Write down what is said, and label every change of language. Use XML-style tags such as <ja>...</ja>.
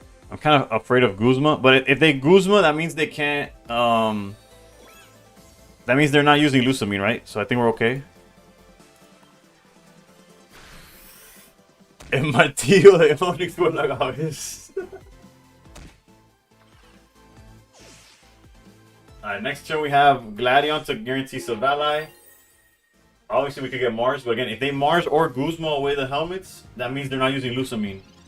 <en>I'm kind of afraid of Guzma, but if they Guzma, that means they can't. That means they're not using Lusamine, right? So I think we're okay.</en> <es>El martillo de Onyx por la cabeza.</es> <en>Alright, next turn we have Gladion to guarantee Sylvali. Obviously we could get Mars, but again, if they Mars or Guzma away the helmets, that means they're not using Lusamine.</en>